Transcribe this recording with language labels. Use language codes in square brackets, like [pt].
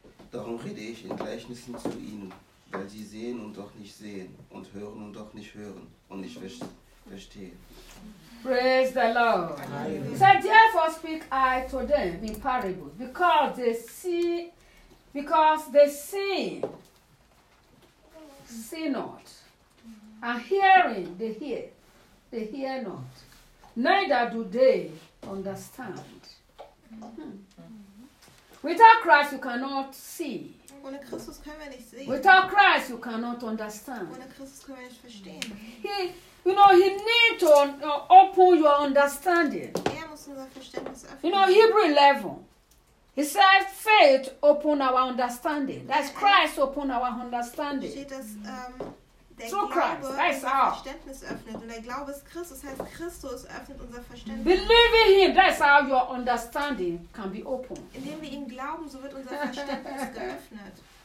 [de] Darum rede ich in Gleichnissen zu ihnen, weil sie sehen und doch nicht sehen und doch nicht hören und nicht verstehen. [en] Praise the Lord. Amen. So therefore speak I to them in parables, because they see not, and hearing they hear not, neither do they understand. Without Christ you cannot see. [de] Ohne Christus können wir nicht sehen. [en] Without Christ you cannot understand. [de] Ohne Christus können wir nicht verstehen. [en] You know, he needs to open your understanding. You know, Hebrew 11, he said, faith open our understanding. That's Christ open our understanding. Through Christ, that's [de] our Verständnis öffnet. Und der Glaube ist Christus, heißt Christus öffnet unser Verständnis. [en] Believing him, that's how your understanding can be open. [de] Indem wir ihm glauben, so wird unser Verständnis geöffnet.